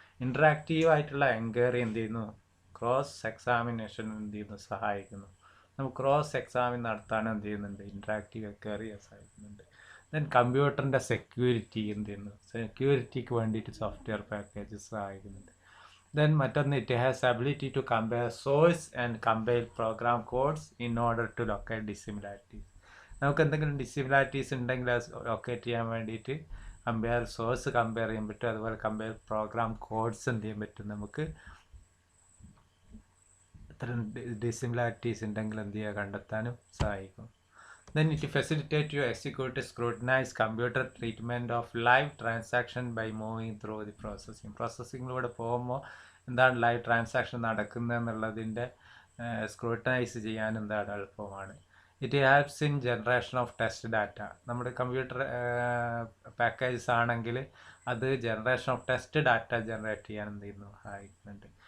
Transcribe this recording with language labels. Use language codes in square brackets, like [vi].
[ml] Interactive ആയിട്ടുള്ള enquiry എന്ത് ചെയ്യുന്നു, ക്രോസ് എക്സാമിനേഷൻ എന്ത് ചെയ്യുന്നു, സഹായിക്കുന്നു. നമുക്ക് ക്രോസ് എക്സാമിൻ നടത്താൻ എന്ത് ചെയ്യുന്നുണ്ട്, ഇൻട്രാക്റ്റീവ് എൻക്വയറി സഹായിക്കുന്നുണ്ട്. ദെൻ കമ്പ്യൂട്ടറിൻ്റെ സെക്യൂരിറ്റി എന്ത് ചെയ്യുന്നു, സെക്യൂരിറ്റിക്ക് വേണ്ടിയിട്ട് സോഫ്റ്റ്വെയർ പാക്കേജസ് സഹായിക്കുന്നുണ്ട്. [en] Then മറ്റൊന്ന്, it has ability to compare source and compile program codes in order to locate dissimilarities. [ml] നമുക്ക് എന്തെങ്കിലും ഡിസിമിലാരിറ്റീസ് ഉണ്ടെങ്കിൽ ലൊക്കേറ്റ് ചെയ്യാൻ വേണ്ടിയിട്ട് സോഴ്സ് കമ്പയർ ചെയ്യാൻ പറ്റും. അതുപോലെ കമ്പയർ പ്രോഗ്രാം കോഡ്സ് എന്ത് ചെയ്യാൻ പറ്റും, നമുക്ക് ഇത്തരം ഡിസിമിലാരിറ്റീസ് ഉണ്ടെങ്കിൽ എന്ത് ചെയ്യുക, കണ്ടെത്താനും സഹായിക്കും. [en] Then it facilitates to execute scrutinize computer treatment of live transaction by moving through the processing. [ml] പ്രോസസ്സിങ്ങിലൂടെ പോകുമ്പോൾ എന്താണ് ലൈവ് ട്രാൻസാക്ഷൻ നടക്കുന്നതെന്നുള്ളതിൻ്റെ സ്ക്രൂട്ടനൈസ് ചെയ്യാൻ എന്താണ് എളുപ്പമാണ്. [en] It helps in generation of test data. [ml] നമ്മുടെ കമ്പ്യൂട്ടർ പാക്കേജസ് ആണെങ്കിൽ അത് generation of test data generate ചെയ്യാൻ എന്ത് ചെയ്യുന്നു, സഹായിക്കുന്നുണ്ട്.